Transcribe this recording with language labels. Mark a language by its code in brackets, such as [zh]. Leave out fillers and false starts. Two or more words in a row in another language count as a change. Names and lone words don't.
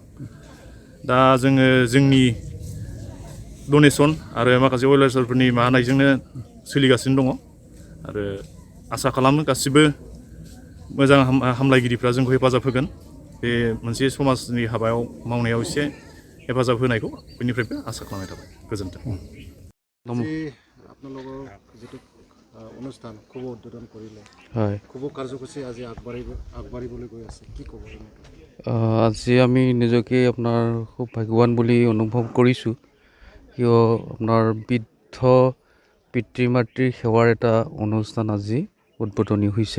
[brx] दा जोङो जोंनि डनेसन आरो माखासे वेलार्सफोरनि माबानायजोंनो सोलिगासिनो दङ आरो आसा खालामो गासिबो मोजां हामलायगिरिफ्रा जोंखौ हेफाजाब होगोन। बे मोनसे समाजनि हाबायाव मावनायाव एसे हेफाजाब होनायखौ बेनिफ्रायबो आसा खालामनाय थाबाय। गोजोन्थों। [as] আপোনালোকৰ যিটো অনুষ্ঠান খুব উদ্বোধন কৰিলে খুব কাৰ্যসূচী আজি আগবাঢ়িবলৈ গৈ আছে কি ক'ব? আজি আমি নিজকে আপোনাৰ খুব ভাগ্যৱান বুলি অনুভৱ কৰিছোঁ, কিয় আপোনাৰ বৃদ্ধ পিতৃ মাতৃৰ সেৱাৰ এটা অনুষ্ঠান আজি উদ্বোধনী হৈছে।